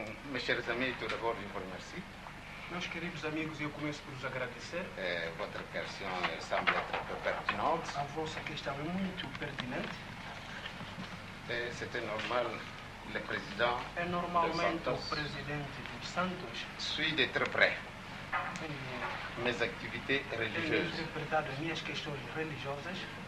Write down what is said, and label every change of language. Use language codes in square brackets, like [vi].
[fr] Mes chers amis, tout d'abord, je vous remercie. [pt] Meus queridos amigos, eu começo por vos agradecer. [fr] Votre question semble être peu pertinente. [pt] A vossa questão é muito pertinente. [fr] C'était normal, le président [pt] normalmente o presidente dos Santos [fr] suit de très près mes activités religieuses. [pt] Interpretado as minhas questões religiosas.